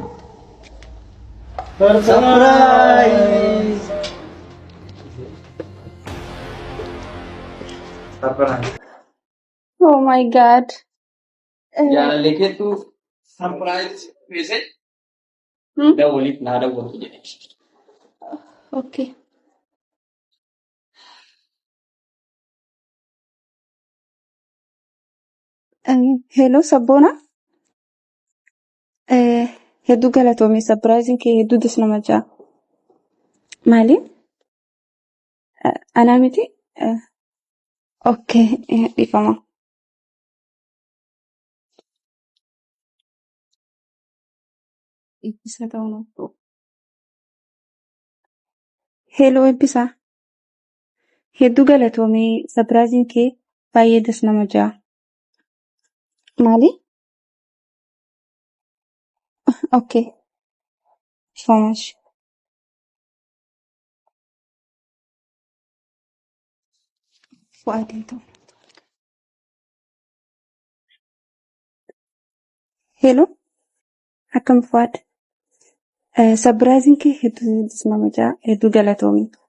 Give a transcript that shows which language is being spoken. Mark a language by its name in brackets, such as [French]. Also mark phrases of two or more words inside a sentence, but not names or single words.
[English] سرپرائز Oh my God. यार लेके तू सरप्राइज वैसे डबल ना डबल Okay. Hello Sabona. [Oromo] Hedduu galatoomii surprising kee hedduu desna majaa. Maali? Anaa miti? Okay, dhiifama. Eebbisa ta'uun oolu. Hello eebbisa. Hedduu galatoomii surprising kee baay'ee desna majaa. Maali? Okay. [English] So much. [Oromo] Fuadinto. [English] Hello. [Oromo] Akkam Fuad. Surprising kee hedduu desna majaa hedduu galatoomii.